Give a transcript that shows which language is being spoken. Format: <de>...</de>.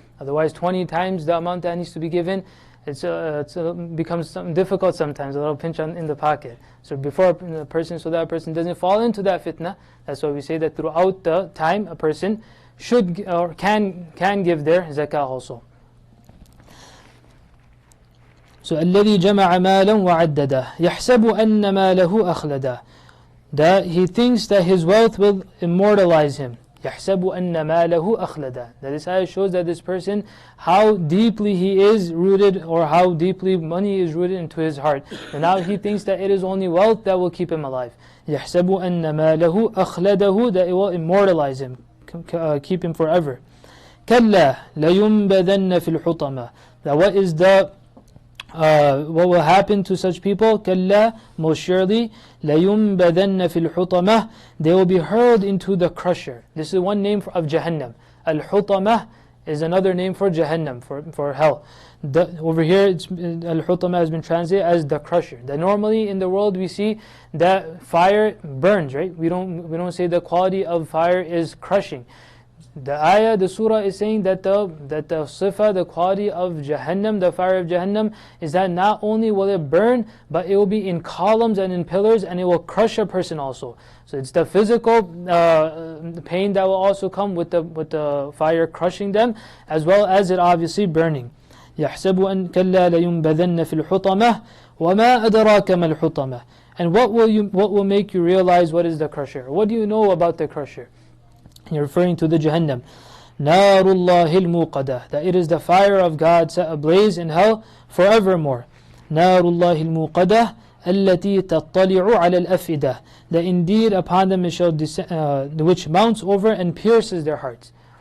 <en>Otherwise, 20 times the amount that needs to be given, it becomes difficult sometimes, a little pinch in the pocket. So that person doesn't fall into that fitna, that's why we say that throughout the time a person should or can give their zakah also. So</en> <ar>الذي جمع مالا وعدده يحسب أن ماله أخلده.</ar> <en>That he thinks that his wealth will immortalize him.</en> <ar>يحسب أن ماله أخلده.</ar> <en>That this ayah shows that this person, how deeply he is rooted, or how deeply money is rooted into his heart. And now he thinks that it is only wealth that will keep him alive.</en> <ar>يحسب أن ماله أخلده.</ar> <en>That it will immortalize him, keep him forever.</en> <ar>كلا لينبذن في الحطمة.</ar> <en>That what will happen to such people?</en> <ar>كلا,</ar> <en>most surely,</en> <ar>لينبذن في الحطمة.</ar> <en>They will be hurled into the crusher. This is one name of Jahannam. Al-Hutamah is another name for Jahannam, for hell. Over here, Al-Hutamah has been translated as the crusher. That normally in the world we see that fire burns, right? We don't say the quality of fire is crushing. The ayah, the surah is saying that the sifa, the quality of Jahannam, the fire of Jahannam, is that not only will it burn, but it will be in columns and in pillars, and it will crush a person also. So it's the physical pain that will also come with the fire crushing them, as well as it obviously burning.</en> <ar>يحسب أن كلا لينبذن في الحطمة وما أدراك ما الحطمة.</ar> <en>And what will make you realize what is the crusher? What do you know about the crusher? You're referring to the Jahannam.</en> <ar>نار الله الموقدة,</ar> <en>that it is the fire of God set ablaze in hell forevermore.</en> <ar>نار الله الموقدة التي تطلع على الأفئدة,</ar> <en>that indeed upon them it shall descend, which mounts over and pierces their hearts.</en>